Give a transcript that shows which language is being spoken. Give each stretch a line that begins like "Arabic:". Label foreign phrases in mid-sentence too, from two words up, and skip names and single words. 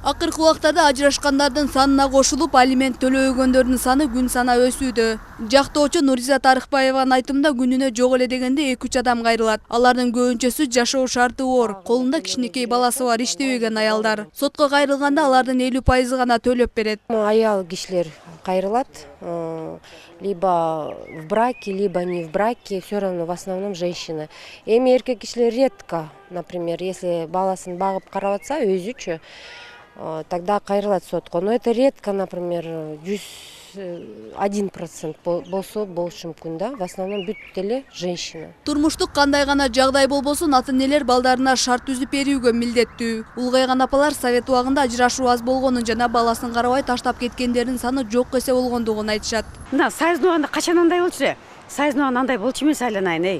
Kyrgyz: Акыркы убактарда ажырашкандардын санына кошулуп, алимент төлөөгөндөрдүн саны күн сана өсүүдө. Жактоочу Нуриза Тарыкбаеванын айтымында күнүнө жок эле дегенде 2-3 адам кайрылат. Алардын көбүнчөсү жашоо шарты оор, колунда кичинекей баласы бар, иштебеген аялдар. Сотко кайрылганда алардын 50% гана төлөп берет. Аял кишилер кайрылат,
Russian: либо в браке, либо не в браке, все равно в основном женщины.
Kyrgyz: Эми эркек кишилер
Russian: редко, например,
Kyrgyz: если баласын багып карабатса өзүчү, тогда кайрылат сотко.
Russian: Но это редко, например,
Kyrgyz: 1% болсо болушу мүмкүн да.
Russian: В основном
Kyrgyz: бүт эле женщина. Турмуштук кандай гана жагдай болбосун, ата-энелер балдарына шарт түзүп берүүгө милдеттүү. Улгайган апалар совет убагында ажырашуу аз болгонун жана баласын карабай таштап кеткендердин саны жок эсе болгондугун айтышат. Мына сайыздын убагында качан андай болчу? Сайыздын убагында андай болчу эмес айланайын.